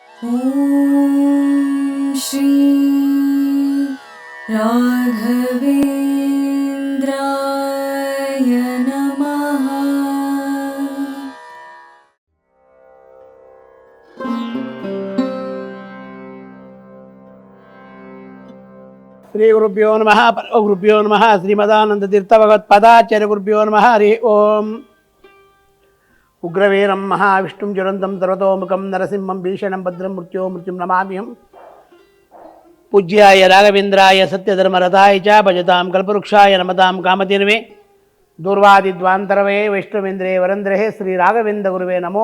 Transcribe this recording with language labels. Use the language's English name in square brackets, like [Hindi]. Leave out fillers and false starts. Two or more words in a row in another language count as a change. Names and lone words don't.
[Sanskrit] ॐ श्री राघवेन्द्राय नमः। ಶ್ರೀ ಗುರುಭ್ಯೋ ನಮಃ ಗುರುಭ್ಯೋ ನಮಃ ಶ್ರೀಮದಾನಂದತೀರ್ಥ ಭಗವತ್ಪಾದಾಚಾರ್ಯ ಗುರುಭ್ಯೋ ನಮಃ ಹರಿ ಓಂ. ಉಗ್ರವೀರಂ ಮಹಾವಿಷ್ಣುಂ ಜ್ವಲಂತಂ ಸರ್ವತೋಮುಖಂ ನರಸಿಂಹಂ ಭೀಷಣಂ ಭದ್ರಂ ಮೃತ್ಯುಂ ನಮಾಮ್ಯಹಂ. ಪೂಜ್ಯಾಯ ರಾಘವೇಂದ್ರಾಯ ಸತ್ಯಧರ್ಮರಥಾಯ ಚ ಭಜತಾಂ ಕಲ್ಪವೃಕ್ಷಾಯ ನಮತಾಂ ಕಾಮಧೇನವೇ ದೂರ್ವಾದಿದ್ವಾಂತರವೇ ವೈಷ್ಣವೇಂದ್ರೇ ವರಂದ್ರೇ ಶ್ರೀ ರಾಘವೇಂದ್ರ ಗುರುವೇ ನಮೋ.